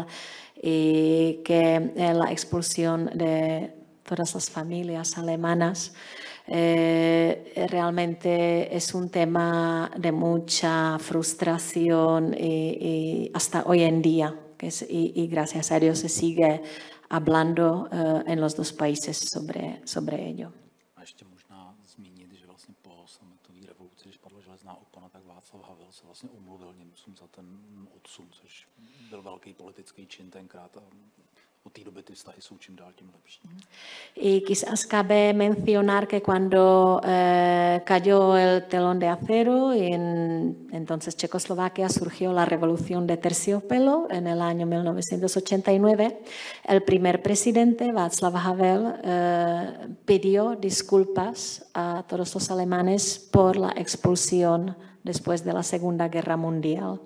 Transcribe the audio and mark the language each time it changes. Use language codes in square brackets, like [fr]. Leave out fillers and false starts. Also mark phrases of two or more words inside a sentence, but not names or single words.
[es] Y que la expulsión de todas las familias alemanas realmente es un tema de mucha frustración y hasta hoy en día, y gracias a Dios se sigue hablando en los dos países sobre ello. [cs] A ještě možná zmínit, že vlastně po sametové revoluci, když padla železná opona, tak Václav Havel se vlastně omluvil Němcům za ten odsun, což byl velký politický čin tenkrát a od té doby ty vztahy jsou čím dál tím lepší. [es] Y quizás cabe mencionar que cuando cayó el telón de acero y entonces Checoslovaquia surgió la revolución de terciopelo en el año 1989, el primer presidente, Václav Havel, pidió disculpas a todos los alemanes por la expulsión después de la Segunda Guerra Mundial.